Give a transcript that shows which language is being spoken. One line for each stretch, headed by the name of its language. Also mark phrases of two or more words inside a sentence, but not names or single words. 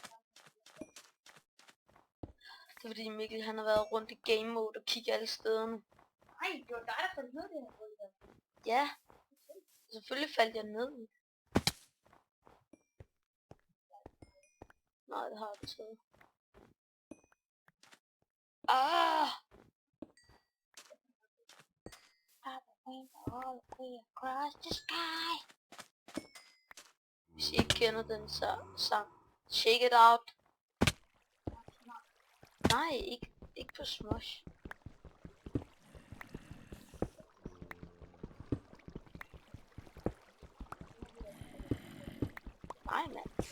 Danish: Det er fordi Mikkel han har været rundt i game mode og kigge alle stederne. Nej, det var dig, der faldt ned det her hul der. Ja. Selvfølgelig faldt jeg ned. Nej, det har jeg ikke taget. Ah!
English: All the way across the sky.
Danish: Hvis I ikke kender den sang, Shake It Out. Nej, ikke på Smosh. Nej, mand.